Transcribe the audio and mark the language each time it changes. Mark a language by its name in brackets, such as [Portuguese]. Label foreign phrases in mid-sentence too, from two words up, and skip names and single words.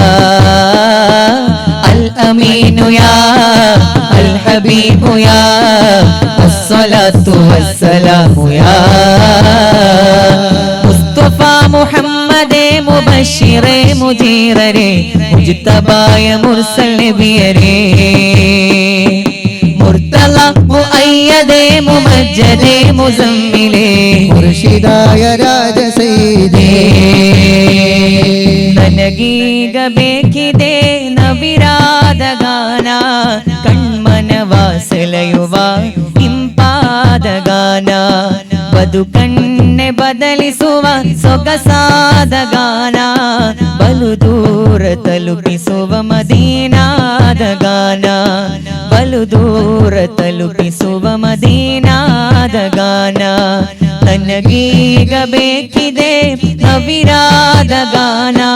[Arabic] الأمين يا الحبيب يا الصلاة والسلام يا [Malayalam] മുസ്തഫ മുഹമ്മദേ മുബശ്ശിറേ മുജീറരേ മുജ്തബായ മുർസൽ നബിയരേ മുർത്തല മുഅയ്യദേ മുമജ്ജദേ മുസമ്മിലേ മുർഷിദായ രാജസയ്യിദേ [Kannada] ನನಗೀಗ ಬೇಕಿದೆ ನವಿರಾದ ಗಾನ ಕಣ್ಮನವ ಸೆಳೆಯುವ ಇಂಪಾದ ಗಾನ ಬದುಕನ್ನೆ ಬದಲಿಸುವ ಸೊಗಸಾದ ಗಾನ ಬಲು ದೂರ ತಲುಪಿಸುವ ಮದೀನಾದ ಗಾನ ಬಲು ದೂರ ತಲುಪಿಸುವ ಮದೀನಾದ ಗಾನ ನನಗೀಗ ಬೇಕಿದೆ ನವಿರಾದ ಗಾನ